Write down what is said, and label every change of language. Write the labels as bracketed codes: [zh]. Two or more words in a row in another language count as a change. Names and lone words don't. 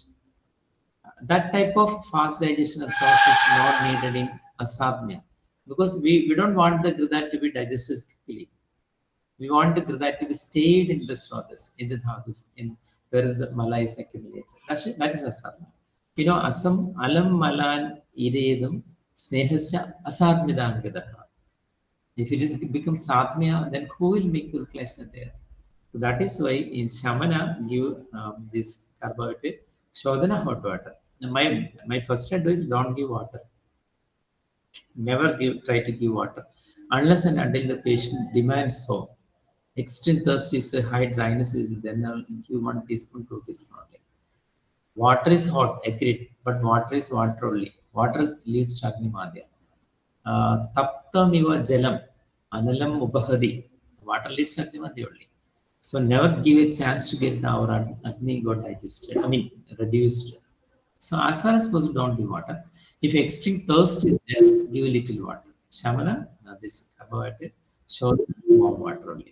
[en] That type of fast digestion absorption is not needed in asapnea because we don't want the grida to be digested quickly. We want the grida to be stayed in the srotas, in the dhatus, in where the mala is accumulated. That is asapnea. You know, [sa] asam, alam, malan, iredam, snehasya, asatmidam gadaha. [en] If it is become satmya, then who will make the reflection there? So that is why in Shamana give this carbohydrate, Shodhana hot water. Now my first advice: don't give water. Never try to give water. unless and until the patient demands so. Extreme thirst is a high dryness is then give 1 teaspoon, 2 teaspoon only. Water is hot, agreed, but water is water only. Water leads to Agnimadhya. [sa] Taptamiva jalam, analam upahadi. [en] Water leads to Agnimadhya only. So never give a chance to get our Agni got digested, I mean reduced. So as far as possible, don't give water. If extreme thirst is there, give a little water. Shamana, this carbohydrate, show warm water only.